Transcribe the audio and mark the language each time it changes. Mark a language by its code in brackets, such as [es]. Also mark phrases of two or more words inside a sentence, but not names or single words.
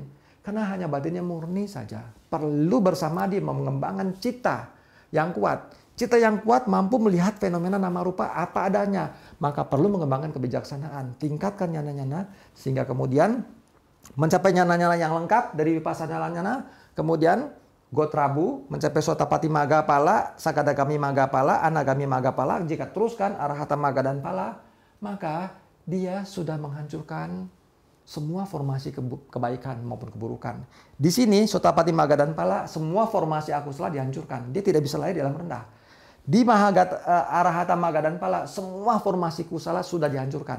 [id] Karena hanya batinnya murni saja. Perlu bersama dia mengembangkan cita yang kuat. Cita yang kuat mampu melihat fenomena [pi] nama rupa [id] apa adanya. Maka perlu mengembangkan kebijaksanaan. Tingkatkan nyana-nyana sehingga kemudian mencapai nyana-nyana yang lengkap dari [pi] vipassana nyana, [id] kemudian Gotrabu mencapai [pi] Sotapati Maga Pala, Sakadagami Maga Pala, Anagami Maga Pala. [id] Jika teruskan [pi] Arahata Maga [id] dan Pala, maka dia sudah menghancurkan semua formasi kebaikan maupun keburukan. Di sini [pi] Sotapati Maga [id] dan Pala, semua formasi akusala dihancurkan. Dia tidak bisa lahir di alam rendah. Di [pi] Arahata Maga [id] dan Pala, semua formasi kusala sudah dihancurkan.